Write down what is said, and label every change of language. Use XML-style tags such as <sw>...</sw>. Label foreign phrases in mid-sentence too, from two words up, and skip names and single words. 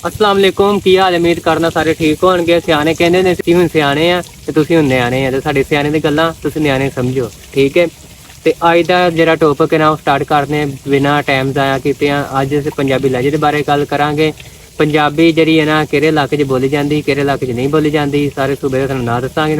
<ar>السلام عليكم</ar> <pa>ਕੀ ਹਾਲ ਉਮੀਦ ਕਰਨਾ ਸਾਰੇ ਠੀਕ ਹੋਣਗੇ। ਸਿਆਣੇ ਕਹਿੰਦੇ ਨੇ ਅਸੀਂ ਹੁਣ ਸਿਆਣੇ ਆ ਤੇ ਤੁਸੀਂ ਹੁਣ ਨਿਆਣੇ ਆ ਤੇ ਸਾਡੇ ਸਿਆਣੇ ਦੀ ਗੱਲਾਂ ਤੁਸੀਂ ਨਿਆਣੇ ਸਮਝੋ, ਠੀਕ ਹੈ। ਤੇ ਅੱਜ ਦਾ ਜਿਹੜਾ ਟੌਪਿਕ ਹੈ ਨਾ ਉਹ ਸਟਾਰਟ ਕਰਦੇ ਹਾਂ ਬਿਨਾਂ ਟਾਈਮ ਜ਼ਾਇਆ ਕੀਤੇ। ਅੱਜ ਅਸੀਂ ਪੰਜਾਬੀ ਲਹਿਜੇ ਦੇ ਬਾਰੇ ਗੱਲ ਕਰਾਂਗੇ। ਪੰਜਾਬੀ ਜਿਹੜੀ ਹੈ ਨਾ ਕਿਹੜੇ ਇਲਾਕੇ 'ਚ ਬੋਲੀ ਜਾਂਦੀ, ਕਿਹੜੇ ਇਲਾਕੇ 'ਚ ਨਹੀਂ ਬੋਲੀ ਜਾਂਦੀ, ਸਾਰੇ ਸੂਬੇ ਦਾ ਤੁਹਾਨੂੰ ਨਾਂ ਦੱਸਾਂਗੇ।</pa>